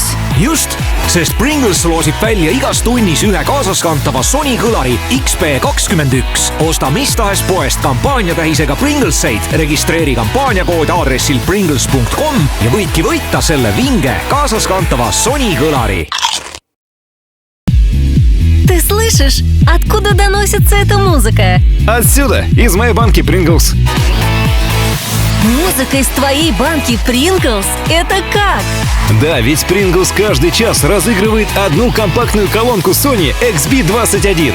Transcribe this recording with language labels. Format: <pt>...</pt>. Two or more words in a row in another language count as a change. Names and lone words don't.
<et>Just, sest Pringles loosib välja igas tunnis ühe kaasaskantava Sony kõlari XP21. Osta mis tahes poest kampaaniatähisega Pringleseid, registreeri kampaaniakood aadressil pringles.com ja võidki võita selle vinge kaasaskantava Sony kõlari.</et> <ru>Ты слышишь, откуда доносится эта музыка? Отсюда, из моей банки Pringles. Музыка из твоей банки Pringles? Это как? Да, ведь Pringles каждый час разыгрывает одну компактную колонку Sony XB21.</ru>